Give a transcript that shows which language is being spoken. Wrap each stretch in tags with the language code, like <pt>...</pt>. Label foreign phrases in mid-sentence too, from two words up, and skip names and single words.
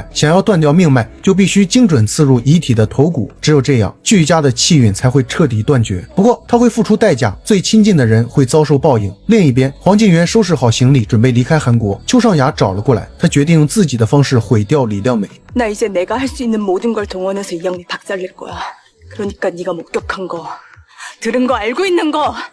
<zh>想要断掉命脉，就必须精准刺入遗体的头骨，只有这样，巨家的气运才会彻底断绝。不过他会付出代价，最亲近的人会遭受报应。另一边，黄敬元收拾好行李，准备离开韩国。邱尚雅找了过来，他决定用自己的方式毁掉李亮美。</zh> <ko>나 이제 내가 할 수 있는 모든 걸 동원해서 이양미 박살낼 거야. 그러니까 네가 목격한 거, 들은 거, 알고 있는 거.</ko>